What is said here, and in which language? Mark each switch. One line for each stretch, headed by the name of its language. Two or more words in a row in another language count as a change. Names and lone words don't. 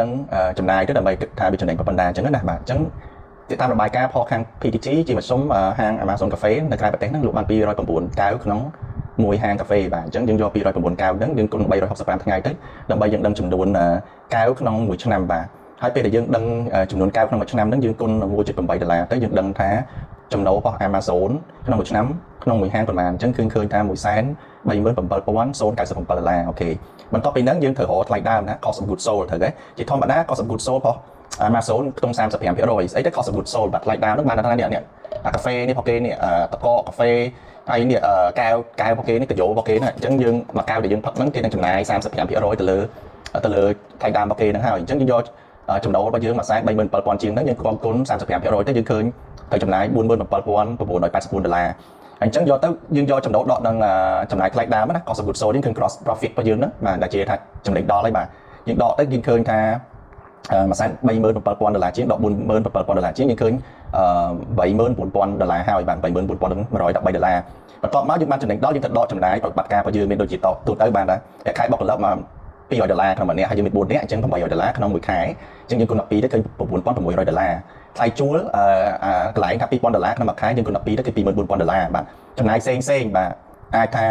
Khmer: និងចំណាយទៅដើម្បីគិតថាវាចំណេញប៉ុណ្ណាអញ្ចឹងណាបាទអញ្ចឹងតាមរបាយការណ៍ផលខាង PTG ជាមធ្យមហាង Amazon កាហ្វេនៅក្រៅប្រទេសហ្នឹងលក់បាន209កែវក្នុងមួយហាងកាហ្វេបាទអញ្ចឹងយើងយក209កែវហ្នឹងយើងគុណ365ថ្ងៃទៅដើម្បីយើងដឹងចំនួនកែវក្នុងមួយឆ្នាំបាទហើយពេលដែលយើងដឹងចំនួនកែវក្នុងមួយឆ្នាំហ្នឹងយើងគុណ$1.8ទៅយើងដឹងថាចំណូលរបស់ Amazon ក្នុងមួយឆ្នាំក្នុងមួយហាងប៉ុន្មានអញ្ចឹងឃើញថា $137,097 អូខេបន្ទាប់ពីហ្នឹងយើងត្រូវរកថ្លៃដើមណា
English: cost of goods sold
Khmer: ត្រូវទេជាធម្មតា
English: cost of goods sold
Khmer: របស់ Amazon ខ្ទង់35%ស្អីទៅ
English: cost of goods sold
Khmer: បាទថ្លៃដើមហ្នឹងបានថានេះអាកាហ្វេនេះរបស់គេនេះតកកាហ្វេហើយនេះកែវរបស់គេនេះកាយ៉ូរបស់គេណាអញ្ចឹងយើងមួយកែវដែលយើងផឹកហ្នឹងគេនឹងចំណាយ35%ទៅលើថ្លៃដើមរបស់គេហ្នឹងហើយអញ្ចឹងយើងយកចំណូលរបស់យើងមួយ$37,000ជាងហ្នឹងយើងគុណ35% ទៅយើងឃើញទៅចំណាយ$47,984អញ្ចឹងយកទៅយើងយកចំណូលដកនឹងចំណាយថ្លៃដើមណា
English: cost of goods sold
Khmer: យើងឃើញ
English: gross profit
Khmer: របស់យើងហ្នឹងបាទដែលជាថាចំណេញដល់ហើយបាទយើងដកទៅយើងឃើញថា$37,000ជាងដក$47,000ជាងយើងឃើញ$39,000ហើយបាទ$39,113បន្ទាប់មកយើងបានចំណេញដល់យើងទៅដកចំណាយប្រតិប ត្តិការរបស់យើងមានដូចជាទូទៅបានដែរខែបុគ្គលិកមក$200ក្នុងម្នាក់ហើយយើងមាន4នាក់អញ្ចឹង$800ក្នុងមួយខែអញ្ចឹងយើងគុណ12ទៅឃើញ$9,600ថ្លៃជួលកន្លែងថា$2,000ក្នុងមួយខែយើងគុណ12ទៅគឺ$24,000បាទចំណាយផ្សេងបាទអាចថា